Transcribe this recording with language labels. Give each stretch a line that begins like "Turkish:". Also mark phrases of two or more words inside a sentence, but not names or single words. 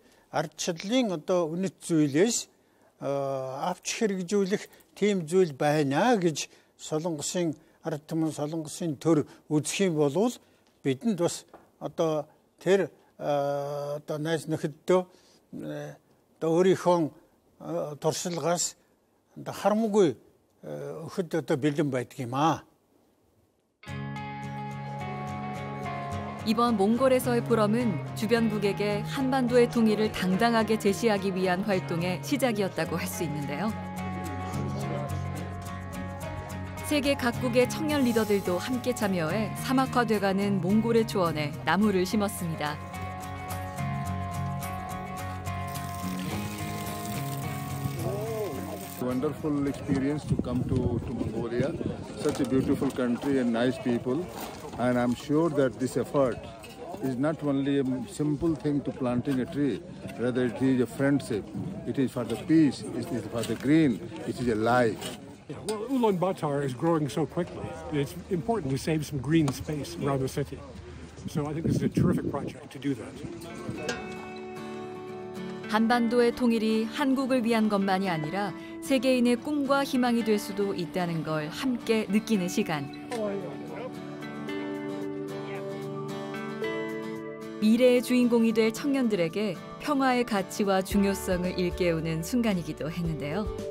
Mongolian: ардчлалын одоо үнэт зүйлээс авч хэрэгжүүлэх тийм зүйл байна гэж Солонгосын ард түмэн Солонгосын төр үзэх юм бол бидэнд бас одоо тэр одоо найз нөхөддөө одоо өөрийнхөө туршлагаас харамгүй өгөхөд одоо бэлэн байдаг юм аа.
Korean: 이번 몽골에서의 포럼은 주변국에게 한반도의 통일을 당당하게 제시하기 위한 활동의 시작이었다고 할 수 있는데요. 세계 각국의 청년 리더들도 함께 참여해 사막화돼가는 몽골의 초원에 나무를 심었습니다.
English: Wonderful experience to come to Mongolia, such a beautiful country and nice people, and I'm sure that this effort is not only a simple thing to planting a tree, rather it is a friendship, it is for the peace, it is for the green, it is a life. Yeah, well, Ulaanbaatar is growing so quickly. It's important to save some green space around the city. So I think this is a terrific project to do that.
Korean: 한반도의 통일이 한국을 위한 것만이 아니라 세계인의 꿈과 희망이 될 수도 있다는 걸 함께 느끼는 시간. 미래의 주인공이 될 청년들에게 평화의 가치와 중요성을 일깨우는 순간이기도 했는데요.